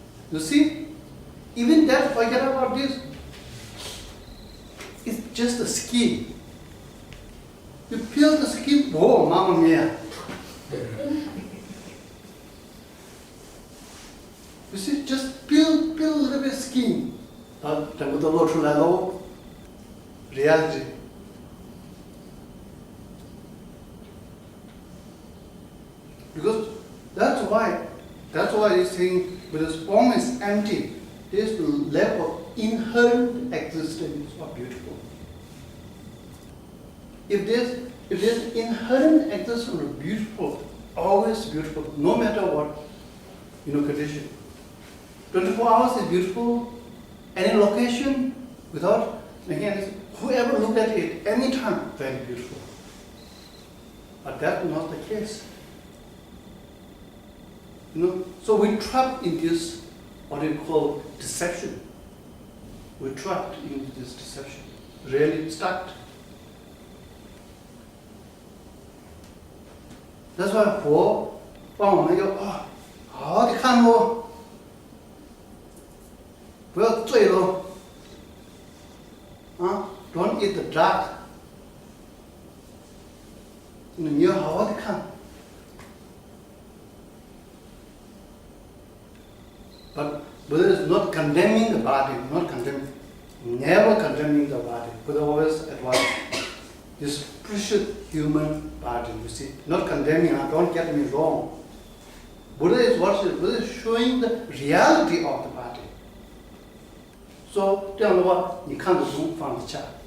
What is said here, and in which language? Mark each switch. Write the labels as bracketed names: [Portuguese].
[English] You see, even that, forget about this. It's just the skin. You peel the skin, oh, mamma mia. You see, just peel a little bit skin. [Chinese] 整个都露出来了 reality. [English] Because that's why this thing, because form is empty. There's the level of inherent existence of beautiful. If there's inherent existence of beautiful, always beautiful, no matter what condition. 24 hours is beautiful. Any location, without again, whoever look at it, anytime, very beautiful. But that's not the case. So we're trapped in this, what we call deception. We're trapped in this deception, really stuck. That's why [Chinese] 佛帮我们要好好的看咯，不要醉咯， [English] don't eat the dark. [Chinese] 你要好好的看。 [English] But Buddha is not condemning the body, never condemning the body. Buddha always advised this precious human body, you see. Not condemning, don't get me wrong. Buddha is showing the reality of the body. [Chinese] So, 这样的话，你看得懂，放得下。